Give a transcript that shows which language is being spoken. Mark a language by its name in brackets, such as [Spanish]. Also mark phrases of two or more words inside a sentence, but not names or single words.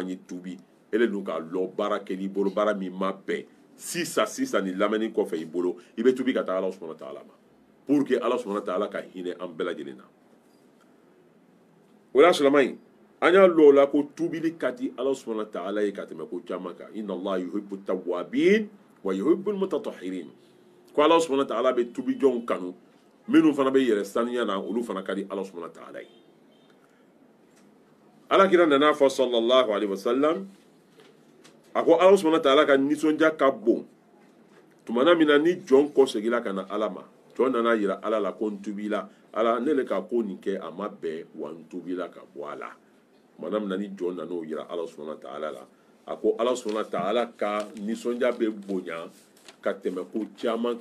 [Bambara] ye tubi ele dun k'a lɔ baara kɛl'i bolo baara min ma bɛn sisan ni lamɛnni kɔfɛ i bolo i bɛ tubi ka taa ala [Arabic] سبحانه وتعالى [Bambara] ma [French] pour que [Bambara] ala [Arabic] سبحانه وتعالى [Bambara] ka hinɛ an bɛɛ lajɛlen na o la silama in an y'a lɔ o la ko tubili ka di ala [Arabic] سبحانه وتعالى [Bambara] ye ka tɛmɛ ko caman kan [Arabic] إن الله يحب التوابين ويحب المتطهرين [Bambara] ko ala [Arabic] سبحانه وتعالى [Bambara] bɛ tubijɔnw kanu minnu fana bɛ yɛrɛ sanuya na olu fana ka di ala [Arabic] سبحانه وتعالى [Bambara] ye alakira nana fɔ [Arabic] صلى الله عليه وسلم [Bambara] a ko ala [Arabic] سبحانه وتعالى [Bambara] ka nisɔndiya ka bon tumana min na ni jɔn kɔsegila ka na ala ma jɔn nana yira ala la ko n tubila ala ne le ka ko nin kɛ a ma bɛn wa n tubila ka bɔ a la tumana min na ni jɔn nan'o yira ala [Arabic] سبحانه وتعالى [Bambara] la a ko ala [Arabic] سبحانه وتعالى [Bambara] ka nisɔndiya bɛ bonya ka tɛmɛ ko caman